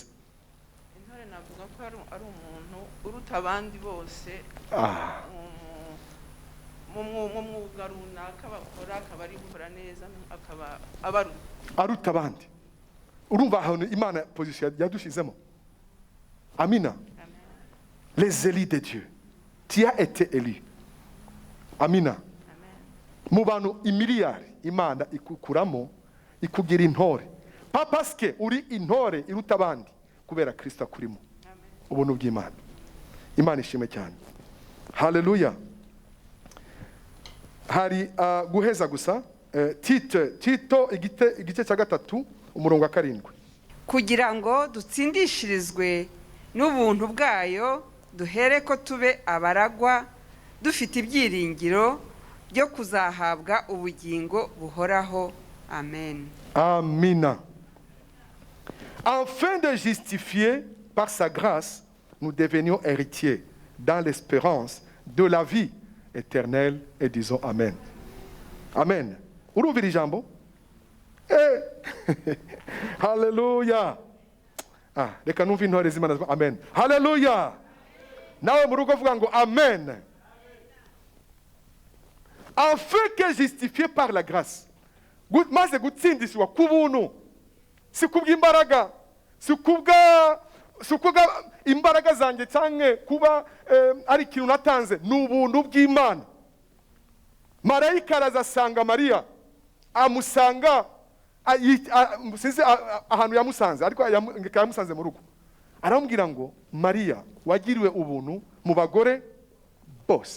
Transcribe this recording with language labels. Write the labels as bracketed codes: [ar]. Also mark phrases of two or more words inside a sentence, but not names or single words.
[rw] Intore navuga ko ari umuntu uruta abandi bose mu mwuga runaka bakora, akaba ari gukora neza, akaba aruta abandi. Urumva ahantu Imana position yadushizemo. Amina. [fr] Les élus de Dieu. Tu as été élu. [rw] Amina. Mu bantu imiliyari Imana ikukuramo ikugira intore. [fr] Pas parce que [rw] uri intore iruta abandi, kubera Kristo akurimo. Ubuntu bw'Imana. Imana ishimwe cyane. Haleluya. Hari guheza gusa Tito igice cya 3 umurongo wa 7. Kugira ngo dutsindishirizwe n'ubuntu bwayo, duhere ko tube abaragwa, dufite ibyiringiro byo kuzahabwa ubugingo buhoraho. Amen. Amina. [fr] Afin de justifier par sa grâce, nous devenions héritiers dans l'espérance de la vie éternelle, et disons Amen. [rw] Amen. Urumvira ijambo? Haleluya. Reka numva intore z'Imana. Amen. Haleluya. Nawe mu rugo vuga ngo Amen. [fr] Afin que justifié par la grâce, [rw] maze gutsindishwa ku buntu, si kubw'imbaraga, si kubwa imbaraga zanjye cyangwa kuba ari ikintu natanze, ni ubuntu bw'Imana. Marayika arazasanga Mariya, amusanga sinzi ahantu yamusanze, ariko yamusanze mu rugo, aramubwira ngo Mariya, wagiriwe ubuntu mu bagore bose.